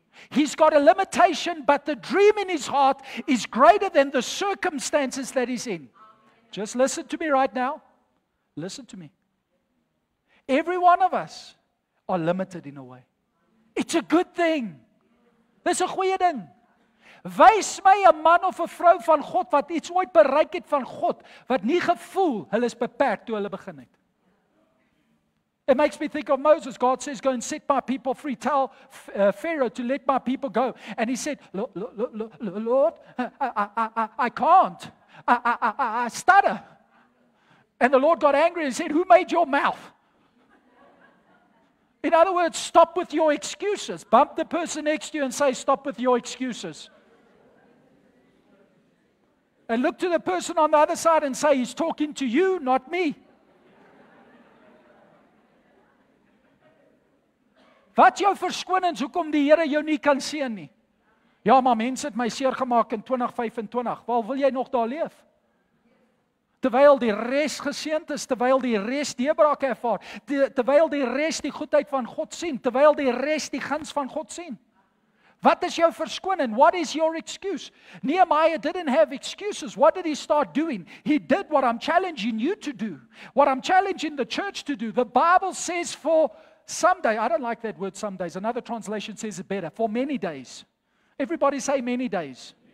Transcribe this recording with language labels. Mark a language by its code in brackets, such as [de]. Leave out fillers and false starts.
[en] He's got a limitation, but the dream in his heart is greater than the circumstances that he's in. Just listen to me right now. Listen to me. Every one of us are limited in a way. It's a good thing. [af] Dis 'n goeie ding. Wys my 'n man of 'n vrou van God wat iets ooit bereik het van God, wat nie gevoel hulle is beperk toe hulle begin het. [en] It makes me think of Moses. God says, go and set my people free. Tell Pharaoh to let my people go. And he said, Lord, I can't. I stutter. And the Lord got angry and said, who made your mouth? In other words, stop with your excuses. Bump the person next to you and say, stop with your excuses. And look to the person on the other side and say, he's talking to you, not me. [af] Wat jou verskoonings, hoekom die Here jou nie kan seën nie? Ja, maar mense het my seer gemaak in 2025. Waar wil jy nog daar leef? Terwyl die res geseënd is, terwyl die res deurbraak ervaar, terwyl die res die goedheid van God sien, terwyl die res die guns van God sien. Wat is jou verskoning? [en] What is your excuse? Nehemiah didn't have excuses. What did he start doing? He did what I'm challenging you to do. What I'm challenging the church to do. The Bible says for someday, I don't like that word some days. Another translation says it better. For many days. Everybody say many days.